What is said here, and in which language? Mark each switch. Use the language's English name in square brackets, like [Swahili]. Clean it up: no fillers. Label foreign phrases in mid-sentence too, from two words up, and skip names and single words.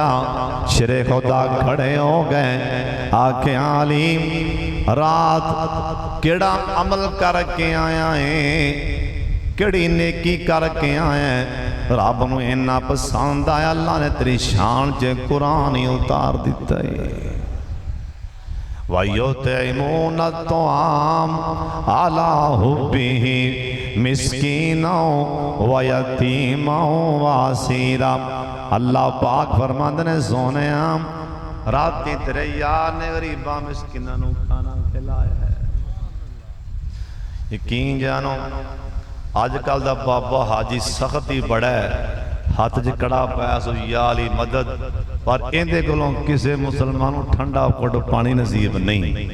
[Punjabi] شیر خدا کھڑے ہو گئے، آکھے علی رات کیہڑا عمل کر کے آیا ہے، کیہڑی نیکی کر کے آیا ہے، رب نوں اینا پسند آیا، اللہ نے تیری شان چ قرآن ہی اتار دتا ہے. [Arabic] ويطعمون الطعام على حبه مسكينا ويتيما وأسيرا. [Punjabi] اللہ پاک فرماندے نے، سوہنے راتی تیرے یار نے غریباں مسکیناں نوں کھانا کھلایا ہے. یقین جانو اجکل دا بابا حاجی سخت ہی بڑا ہے، ہتھ چ کڑا پایا سو یا علی مدد، پر ایہدے کولوں کسی مسلمان کو ٹھنڈا گھٹ پانی نصیب نہیں.